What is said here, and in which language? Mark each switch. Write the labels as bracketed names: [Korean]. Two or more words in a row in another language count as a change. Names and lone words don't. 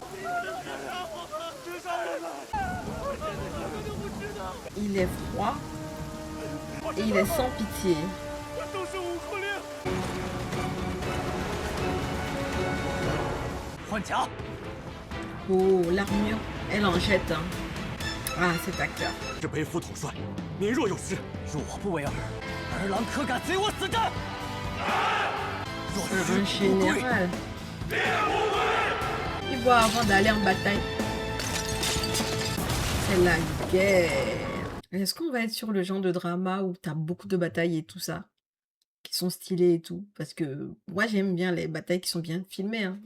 [French] Il est froid et il est sans pitié. Oh, l'armure, elle en jette, hein. Ah, cet acteur. [Chinese] 是北府统帅，您若有失，恕我不为尔，儿郎可敢随我死战？若 [French] Un [Chinese] 是不归， [French] général. Il voit avant d'aller en bataille. C'est la guerre. Est-ce qu'on va être sur le genre de drama où t'as beaucoup de batailles et tout ça, qui sont stylées et tout? Parce que moi, j'aime bien les batailles qui sont bien filmées, hein.